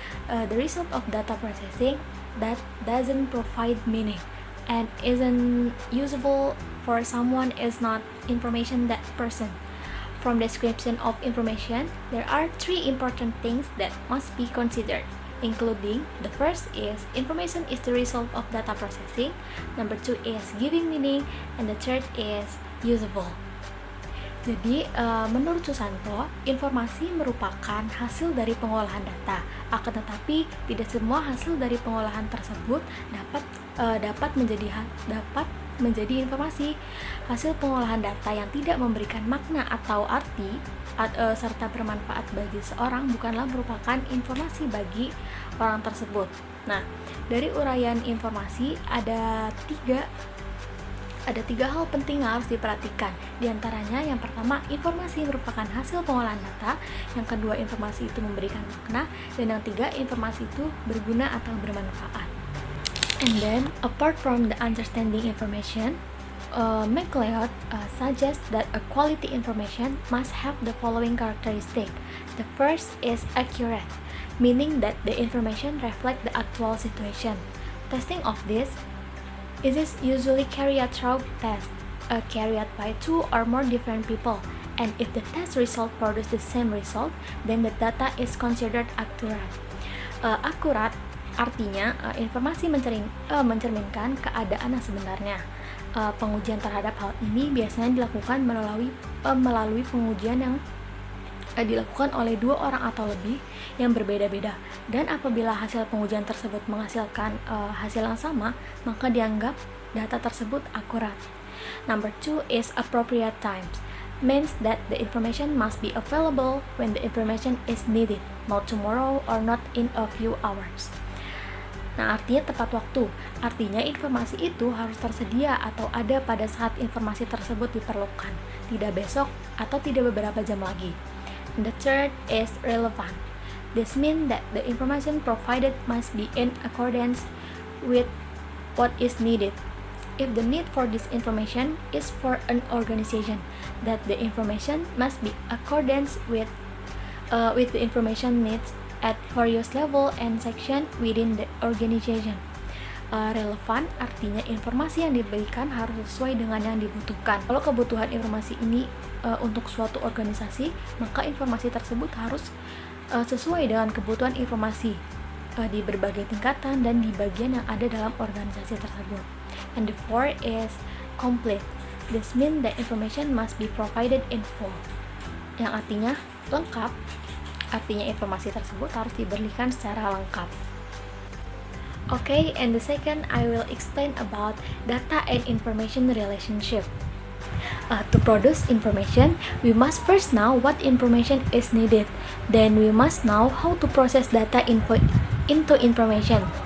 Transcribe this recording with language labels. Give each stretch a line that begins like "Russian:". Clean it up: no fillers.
English: The result of data processing that doesn't provide meaning and isn't usable for someone is not information that person. From description of information, there are three important things that must be considered, including the first is information is the result of data processing, number two is giving meaning, and the third is usable.
Indonesian: Jadi, menurut Susanto, informasi merupakan hasil dari pengolahan data. Akan tetapi, tidak semua hasil dari pengolahan tersebut dapat menjadi informasi. Hasil pengolahan data yang tidak memberikan makna atau arti serta bermanfaat bagi seorang bukanlah merupakan informasi bagi orang tersebut. Nah, dari uraian informasi ada tiga hal penting yang harus diperhatikan. Di antaranya, yang pertama, informasi merupakan hasil pengolahan data. Yang kedua, informasi itu memberikan makna. Dan yang tiga, informasi itu berguna atau bermanfaat.
English: And then, apart from the understanding information, MacLeod suggests that a quality information must have the following characteristic. The first is accurate, meaning that the information reflects the actual situation. Testing of this is usually carried out through tests carried out by two or more different people, and if the test result produce the same result, then the data is considered accurate.
Indonesian: Akurat artinya informasi mencerminkan keadaan yang sebenarnya. Pengujian terhadap hal ini biasanya dilakukan melalui pengujian yang dilakukan oleh dua orang atau lebih yang berbeda-beda, dan apabila hasil pengujian tersebut menghasilkan hasil yang sama, maka dianggap data tersebut akurat.
English: Number two is appropriate times, means that the information must be available when the information is needed, not tomorrow or not in a few hours.
Indonesian: Nah, artinya tepat waktu. Artinya informasi itu harus tersedia atau ada pada saat informasi tersebut diperlukan, tidak besok atau tidak beberapa jam lagi.
English: And the third is relevant. This means that the information provided must be in accordance with what is needed. If the need for this information is for an organization, that the information must be accordance with the information needs at various level and section within the organization.
Indonesian: Relevan artinya informasi yang diberikan harus sesuai dengan yang dibutuhkan. Kalau kebutuhan informasi ini untuk suatu organisasi, maka informasi tersebut harus sesuai dengan kebutuhan informasi di berbagai tingkatan dan di bagian yang ada dalam organisasi tersebut.
English: And the fourth is complete. This means that information must be provided in full.
Indonesian: Yang artinya lengkap. Artinya informasi tersebut harus diberikan secara lengkap.
English: Okay, and the second I will explain about data and information relationship. To produce information, we must first know what information is needed. Then we must know how to process data into information.